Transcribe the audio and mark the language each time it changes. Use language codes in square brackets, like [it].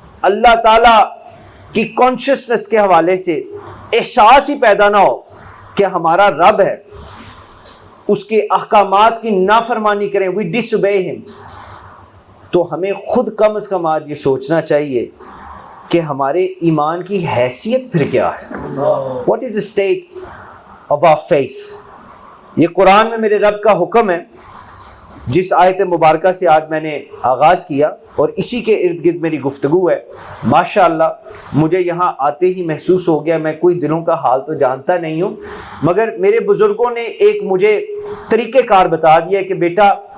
[ur] اللہ تعالیٰ کی کانشیسنس کے حوالے سے احساس ہی پیدا نہ ہو کہ ہمارا رب ہے, اس کے احکامات کی نافرمانی کریں, [en] we disobey him, [ur] تو ہمیں خود کم از کم آج یہ سوچنا چاہیے کہ ہمارے ایمان کی حیثیت پھر کیا ہے. [en] What is the state of our faith? [ur] یہ قرآن میں میرے رب کا حکم ہے, جس آیت مبارکہ سے آج میں نے آغاز کیا. اور اسی کے ارد گرد میری گفتگو ہے۔ ماشاءاللہ مجھے یہاں آتے ہی محسوس ہو گیا، میں کوئی دلوں کا حال تو جانتا نہیں ہوں، مگر میرے بزرگوں نے ایک مجھے طریقہ کار بتا دیا کہ بیٹا